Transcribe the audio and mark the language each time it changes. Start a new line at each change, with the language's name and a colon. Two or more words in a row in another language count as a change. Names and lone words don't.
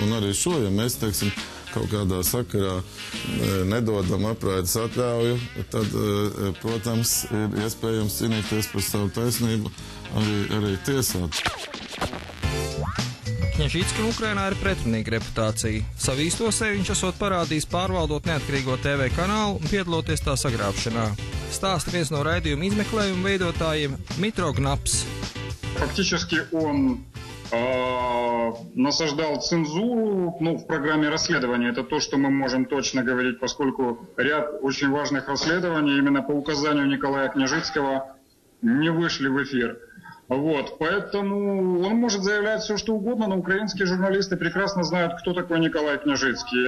Latvian: Un arī šo, ja mēs, teiksim, kaut kādā sakarā nedodam apraides atļauju, tad, protams, ir iespējams cīnīties par savu taisnību arī tiesāt. Kņažickam Ukrainā ir pretrunīga reputācija. Savu īsto sevi viņš esot parādījis pārvaldot neatkarīgo TV kanālu un piedaloties tā sagrābšanā. Stāsta viens no raidījuma izmeklējuma veidotājiem Mitro Gnaps.
Russian: Фактически он насаждал цензуру в программе расследования. Это то, что мы можем точно говорить, поскольку ряд очень важных расследований именно по указанию Николая Княжицкого не вышли в эфир. Поэтому он может заявлять все, что угодно, но украинские журналисты прекрасно знают, кто такой Николай Княжицкий.